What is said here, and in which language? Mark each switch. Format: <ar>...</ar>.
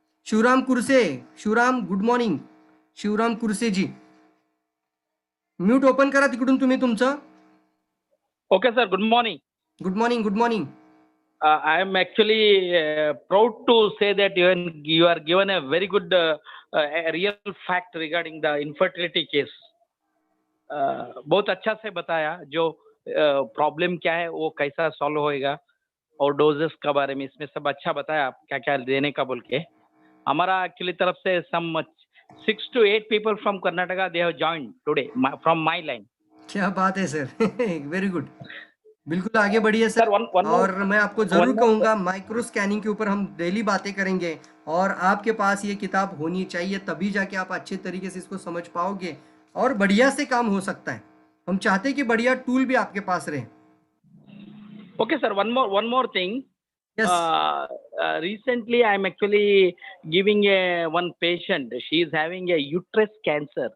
<mr>Shivram कुरसे, Shivram</mr> <en>good morning,</en> <mr>Shivram कुरसे जी, mute open करा तिकडून तुम्ही तुमचं.</mr> <en>Okay, sir. Good morning. Good morning good morning. I am actually proud to say that you are given a very good a real fact regarding the infertility case.</en> <hi>बहुत अच्छा से बताया जो problem क्या है, वो कैसा सॉल्व होएगा, और डोजेस के बारे में इसमें सब अच्छा बताया, आप क्या क्या देने का बोल के. हमारा एक्चुअली तरफ से</hi> <en>Some 6 to 8 people from Karnataka they have joined today from my line.</en> <hi>क्या बात है सर.</hi> <en>Very good.</en> <hi>बिल्कुल आगे बढ़िए</hi> <en>Sir, sir. one more</en> <hi>और मैं आपको</hi> <en>one</en> <hi>जरूर</hi> <en>more</en> <hi>कहूंगा, माइक्रो स्कैनिंग के ऊपर हम डेली बातें करेंगे, और आपके पास ये किताब होनी चाहिए, तभी जाके आप अच्छे तरीके से इसको समझ पाओगे और बढ़िया से काम हो सकता है. हम चाहते हैं कि बढ़िया टूल भी आपके पास रहे.</hi> <en>Okay, sir. One more thing. Yes. Recently, I am actually giving one patient. She is having a uterus cancer.</en>